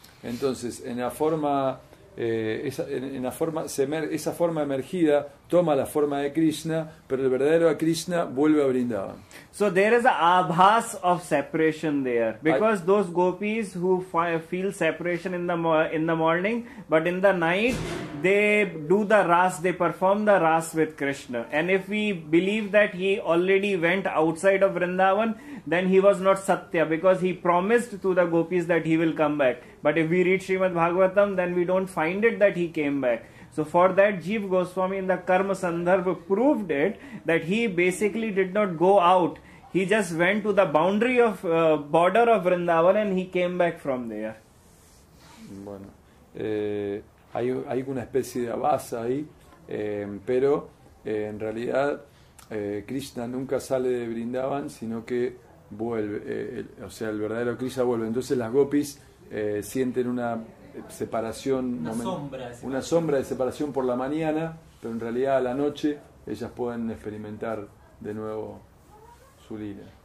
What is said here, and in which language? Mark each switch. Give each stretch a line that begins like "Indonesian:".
Spanish: Entonces, en la forma esa forma emergida toma la forma de Krishna, pero el verdadero Krishna vuelve a Vrindavan.
English: So there is a abhas of separation there, because those gopis who feel separation in the morning, but in the night they do the ras, they perform the ras with Krishna. And if we believe that he already went outside of Vrindavan, then he was not Satya, because he promised to the gopis that he will come back. But if we read Srimad Bhagavatam, then we don't find it that he came back. So for that, Jiva Goswami in the Karma Sandarbha proved it, that he basically did not go out. He just went to the boundary of border of Vrindavan and he came back from there.
Spanish: Bueno, hay una especie de abasa ahí, pero en realidad Krishna nunca sale de Vrindavan, sino que vuelve, o sea, el verdadero Krishna vuelve. Entonces las gopis sienten una separación, una sombra de separación por la mañana, pero en realidad a la noche ellas pueden experimentar de nuevo su lila.